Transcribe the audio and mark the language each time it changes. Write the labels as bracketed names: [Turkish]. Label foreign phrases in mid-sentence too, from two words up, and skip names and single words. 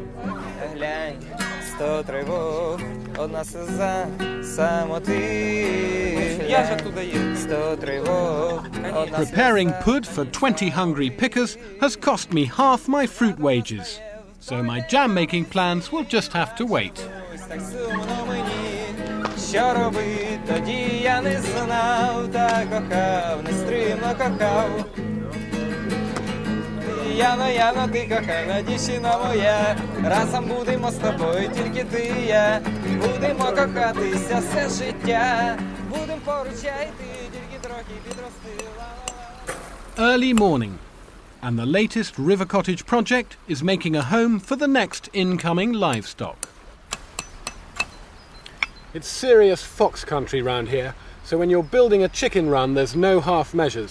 [English] Preparing pud for 20 hungry pickers has cost me half my fruit wages, so my jam making plans will just have to wait. [Ukrainian] Яно, ти кохана дівчина моя, разом будемо з тобою, тільки ти і я. Будемо кохатися все життя, будемо поруч я і ти, тільки трохи підростила. [English] Early morning, and the latest River Cottage project is making a home for the next incoming livestock. It's serious fox country round here, so when you're building a chicken run, there's no half measures.